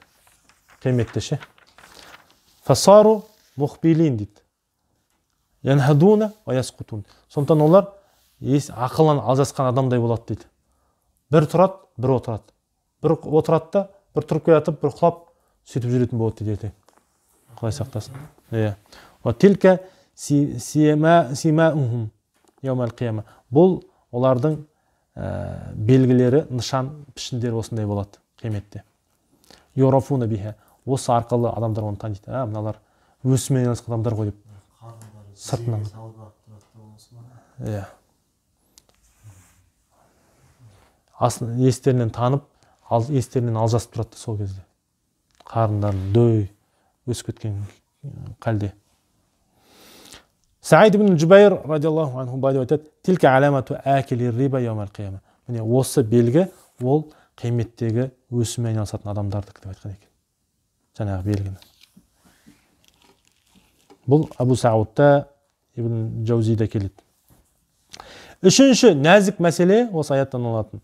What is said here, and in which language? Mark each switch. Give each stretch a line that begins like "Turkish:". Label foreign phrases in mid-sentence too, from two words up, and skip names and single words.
Kazakh: Қиметте ше.
Arabic: فصاروا مخبلين
Kazakh: дейді.
Arabic: ينهضون ويسقطون.
Kazakh: Сондықтан олар ақылын алжасқан адамдай болады дейді. Бір тұрады, бір отырады. Бір отырады да, бір тұрып келатып, бір құлап сөйтіп жүретін болады дейді. Құдай сақтасын.
Arabic: وتلك سيماهم يوم القيامة.
Kazakh: Бұл олардың белгілері, нышан, пішіндері осындай болады қиметте.
Arabic: يعرفون بها.
Kazakh: Осы арқылы адамдар оны таниды. Мыналар өсімен айналысқан адамдар ғой деп. Сыртынан. Естерінен танып, естерінен алжасып тұрады сол кезде. Қарындарын дөй өсіп кеткен қалде. Саид ибн Джубайр радиаллаху анху былай деп айтады:
Arabic: "تلك علامة آكل الربا يوم القيامة."
Kazakh: Міне осы белгі ол қияметтегі өсімен айналысатын адамдардікі деп айтқан екен. Жаңағы белгіні. Бұл Абу Саудта Ибн Джаузида келеді. Үшінші нәзік мәселе осы аяттан алатын.